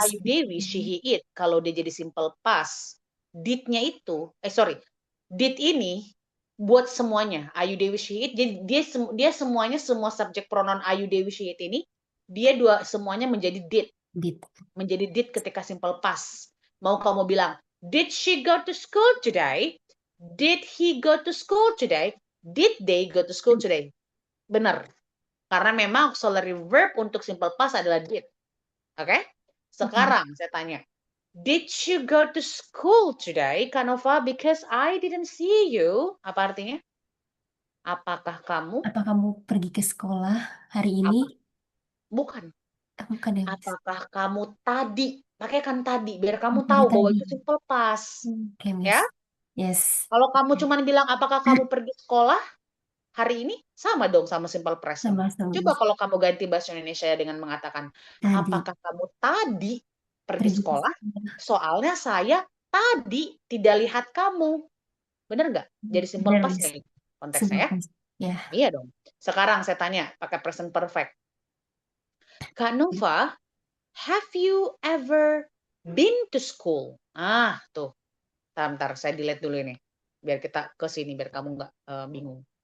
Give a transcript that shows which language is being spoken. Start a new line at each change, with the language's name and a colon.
English: Ayu Dewi, she, he, it.
Indonesian: Kalau dia jadi simple past, did-nya itu, did ini buat semuanya. Ayu Dewi, she, it. Jadi dia semuanya, semua subjek pronoun Ayu Dewi, she, it ini, dia semuanya menjadi did. Did. Menjadi did ketika simple past. Mau kamu bilang,
English: did she go to school today? Did he go to school today? Did they go to school today?
Indonesian: Benar. Karena memang auxiliary verb untuk simple past adalah did. Oke?
English: Sekarang saya tanya, did you go to school today,
Indonesian: Kanova?
English: Because I didn't see you.
Indonesian: Apa artinya? Apakah kamu? Apa kamu pergi ke sekolah hari ini? Bukan. Bukan ya, Miss. Apakah kamu tadi? Pakai kan tadi, biar kamu Tadi, tahu bahwa tadi. itu simple past. Oke, Miss. Ya?
English: Yes.
Indonesian: Kalau kamu cuma bilang, apakah kamu pergi sekolah hari ini? Sama dong sama simple present. Sama-sama. Coba kalau kamu ganti bahasa Indonesia dengan mengatakan, Tadi. apakah kamu tadi pergi sekolah? Soalnya saya Tadi tidak lihat kamu. Bener nggak? Jadi simple Benar,
English: past
Indonesian: Miss. nih konteksnya
English: Simple
Indonesian: ya.
English: past. Ya.
Indonesian: Iya dong. Sekarang saya tanya pakai present perfect.
English: Kak Nova, have you ever been to school?
Indonesian: Tuh. Bentar, saya delete dulu ini. Biar kita ke sini, biar kamu nggak bingung.